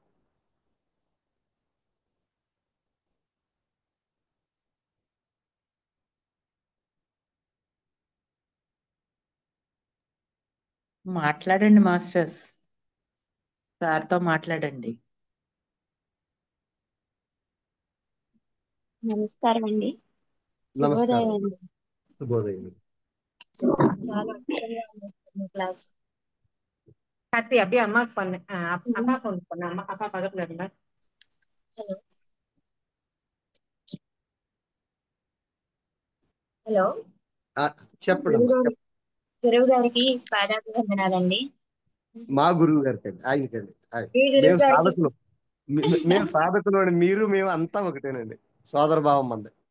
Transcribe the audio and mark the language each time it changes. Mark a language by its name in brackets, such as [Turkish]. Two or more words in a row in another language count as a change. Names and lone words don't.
[Telugu] మాట్లాడండి మాస్టర్స్, సార్తో మాట్లాడండి. నమస్కారం అండి. నమస్కారం. శుభోదయం అండి. శుభోదయం. చాలా అద్భుతంగా ఉంది మీ క్లాస్. [Tamil] Kathy, அப்படியே அம்மாக்கு பண்ணு. அப்பா ஃபோன் பண்ணு. அப்பா பக்கத்துல இருந்தா. [Telugu] హలో చెప్పండి అమ్మా. గురువు గారికి పాదాభివందనాలండి. మా గురువు గారికి అండి, ఆయనకండి. మీ గురువు మేము గారికి సాధకులు, మేము సాధకులు అండి. మేము అంతా ఒకటేనండి, సోదర భావం మంది.